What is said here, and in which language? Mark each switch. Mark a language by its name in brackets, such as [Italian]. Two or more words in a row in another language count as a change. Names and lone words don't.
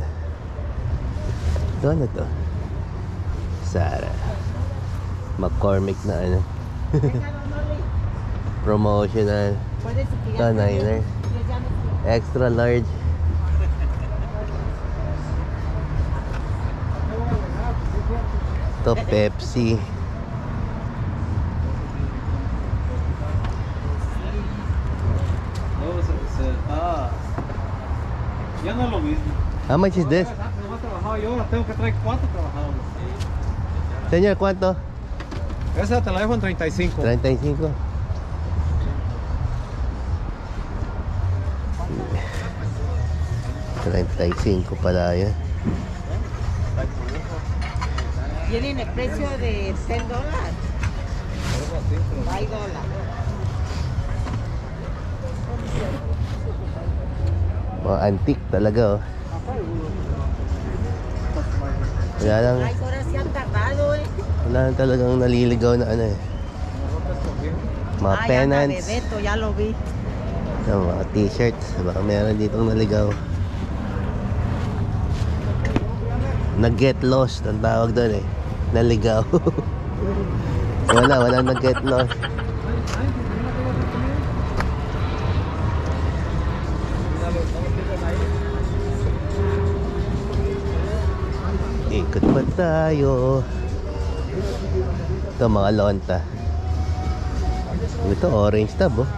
[Filipino] Ito ano to? Sarah. McCormick na ano. Promotional. Ito, Niner. Extra large. Ito, Pepsi. [Spanish] Ya no es lo mismo. [English] How much is this? [Spanish] No he trabajado yo, ahora tengo que traer 4 trabajadores. Señor, ¿cuánto? Esa te la dejo en 35. [Filipino] 35. $35 pala yan. [Spanish] Tienen el precio de $10. $5. [Filipino] Mga antique talaga oh. Wala lang, Ay, [Spanish] ahora se han tardado, eh. [Filipino] wala lang talagang naliligaw na ano eh. Mga Ay, [Spanish] anda, [Filipino] pennants, [Spanish] Bebeto, ya lo vi. [Filipino] mga t-shirts, baka meron ditong naligaw. Nag-get lost ang tawag doon eh. Naligaw. Walang nag-get lost. Ikot pa tayo. Ito mga lonta. Ito orange tab oh.